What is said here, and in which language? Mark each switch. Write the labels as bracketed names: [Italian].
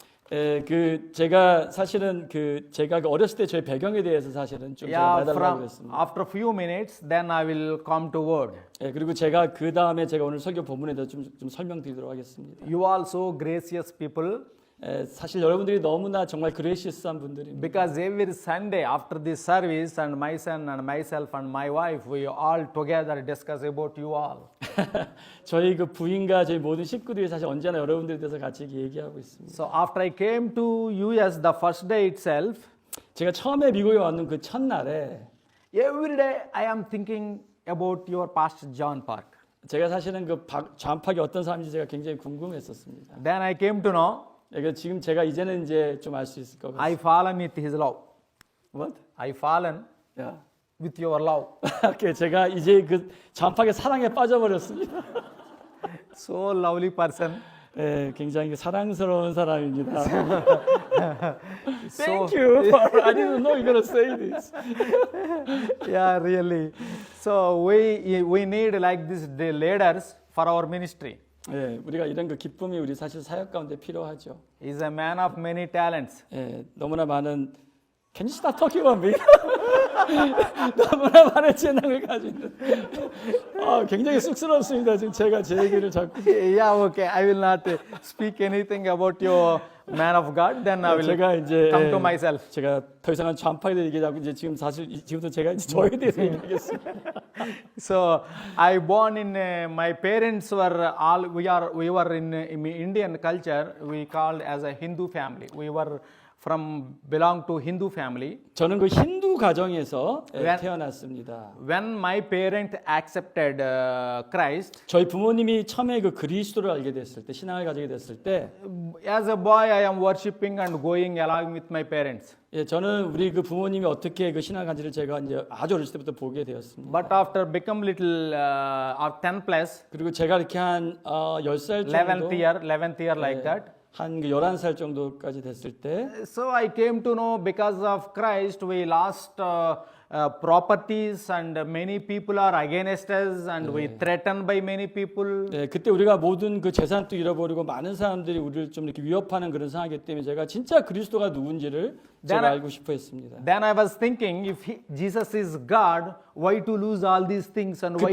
[Korean] 그 제가 사실은 제가 어렸을 때 저희 배경에 대해서 사실은 좀 말해달라고 그랬습니다. [English] After few minutes, then I will come to word. [Korean] 그리고 제가 그 다음에 제가 오늘 설교 본문에 대해서 좀 설명드리도록 하겠습니다. [English] You are so gracious people. [Korean] 사실 여러분들이 너무나 정말 그레이시스한 분들입니다. [English] Because every Sunday after this service, and my son and myself and my wife, we all together discuss about you all. [Korean] 저희 그 부인과 저희 모든 식구들이 사실 언제나 여러분들에 대해서 같이 얘기하고 있습니다. [English] So after I came to US the first day itself, [Korean] 제가 처음에 미국에 왔는 그 첫날에 [English] every day I am thinking about your pastor John Park. [Korean] 제가 사실은 그 전파기 어떤 사람인지 제가 굉장히 궁금했었습니다. [English] Then I came to know. [Korean] 지금 제가 이제는 이제 좀 알 수 있을 것 같습니다. [English] I fallen with his love. What? I fallen with your love. [Korean] 제가 이제 그 전파기 사랑에 빠져버렸습니다. [English] So lovely person. [Korean] 예, 굉장히 사랑스러운 사람입니다. [English] So, Thank you. I didn't know you're gonna say this. yeah, really. So we need like this the leaders for our ministry. [Korean] 예, 우리가 이런 그 기쁨이 우리 사실 사역 가운데 필요하죠. [English] He's a man of many talents. [Korean] 예, 너무나 많은 [English] Can you stop talking about me? [Korean] 너무나 많은 재능을 가지고 있는. 굉장히 쑥스럽습니다. 지금 제가 제 얘기를 자꾸. [English] Yeah, okay. I will not speak anything about your man of God. Then I will [Korean] 제가 이제 [English] come to myself. [Korean] 제가 더 이상은 좌파에 대해 얘기하고 이제 지금 사실 지금부터 제가 이제 저에 대해서 얘기하겠습니다. [English] So I born in my parents were all we were in Indian culture. We called as a Hindu family. We were belong to Hindu family. [Korean] 저는 그 힌두 가정에서 [English] When- [Korean] 태어났습니다. [English] When my parent accepted Christ, [Korean] 저희 부모님이 처음에 그 그리스도를 알게 됐을 때, 신앙을 가지게 됐을 때, [English] as a boy I am worshiping and going along with my parents. [Korean] 예, 저는 우리 그 부모님이 어떻게 그 신앙을 가지를 제가 이제 아주 어렸을 때부터 보게 되었습니다. [English] But after become little of 10 plus, [Korean] 그리고 제가 이렇게 한 10살 [English] 11th [Korean] 정도, [English] year like that. [Korean] 한 11살 정도까지 됐을 때, [English] So I came to know because of Christ we lost properties and many people are against us and we threatened by many people. [Korean] 네, 그때 우리가 모든 그 재산도 잃어버리고 많은 사람들이 우리를 좀 이렇게 위협하는 그런 상황이기 때문에 제가 진짜 그리스도가 누군지를 제가 알고 싶어 했습니다. [English] Then I was thinking if Jesus is God, why to lose all these things and why